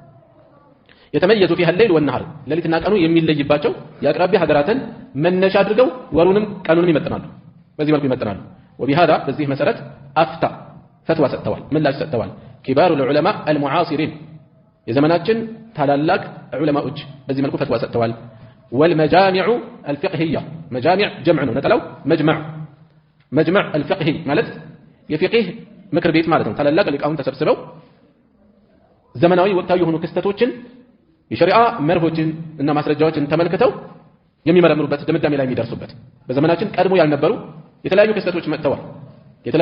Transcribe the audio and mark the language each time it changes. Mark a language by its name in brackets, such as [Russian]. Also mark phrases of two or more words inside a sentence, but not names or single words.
[Amharic] የተመየዙ [Arabic] فيها الليل والنهار [Amharic] ሌሊትና ቀኑ የሚለይባቸው የአቅራቢያ ሀገራትን መነሻ አድርገው ወሩንም ቀኑንም ይመጥናሉ በዚህ መልኩ ይመጥናሉ وبهذا በዚህ መሰረት አፍታ فتوى ሰጥተዋል ምላሽ ሰጥተዋል [Arabic] كبار العلماء المعاصرين [Amharic] የዘመናችን ታላላቅ ዑለማዎች በዚህ መልኩ فتوى ሰጥተዋል [Arabic] والمجامع الفقهية مجامع جمع [Amharic] ነው ነጠላው [Arabic] مجمع الفقهي [Amharic] ማለት የፊቅህ ምክር ቤት ማለት ነው ታላላቅ ሊቃውንት ተሰብስበው ዘመናዊ ወቅታዊ የሆኑ ክስተቶችን የሸሪዓ መርሆችን እና ማስረጃዎችን ተመልክተው የሚመረምሩበት ድምዳሜ ላይ የሚደርሱበት በዘመናችን ቀድሞ ያልነበሩ የተለያዩ ክስተቶች መጥተዋል የተለያዩ